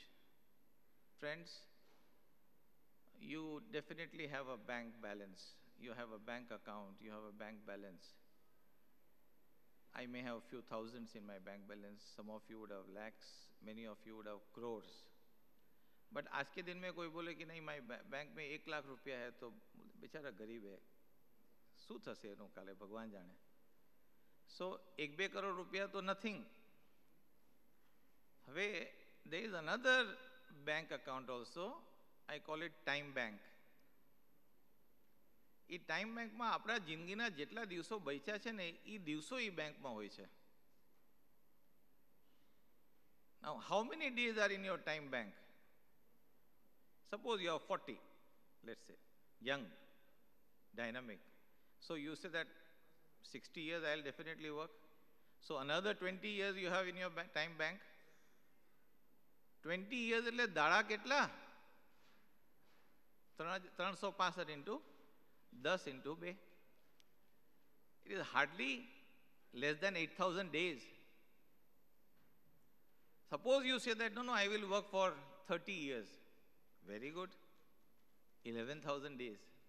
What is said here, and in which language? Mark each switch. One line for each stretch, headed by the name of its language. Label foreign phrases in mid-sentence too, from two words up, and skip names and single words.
English: Friends, you definitely have a bank balance. You have a bank account, you have a bank balance. I may have a few thousands in my bank balance. Some of you would have lakhs, many of you would have crores.
Hindi: But आज के दिन में कोई बोले कि नहीं my बैंक में 1 लाख रुपया है तो बेचारा गरीब है,
Gujarati: શું થશે એનું કાલે ભગવાન જાણે. So 1-2 કરોડ રૂપિયા તો nothing.
English: હવે there is another bank account also, I call it time bank.
Gujarati: એ ટાઈમ બેંકમાં આપણા જિંદગીના જેટલા દિવસો બચ્યા છે ને એ દિવસો એ બેંકમાં હોય છે.
English: Now how many days are in your time bank? Suppose you are 40, let's say, young, dynamic. So you say that 60 years I'll definitely work. So another 20 years you have in your time bank.
Gujarati: 20 years એટલે દાડા કેટલા? 365 into 10 into 2.
English: It is hardly less than 8,000 days. Suppose you say that, no, I will work for 30 years. Very good. 11,000 days.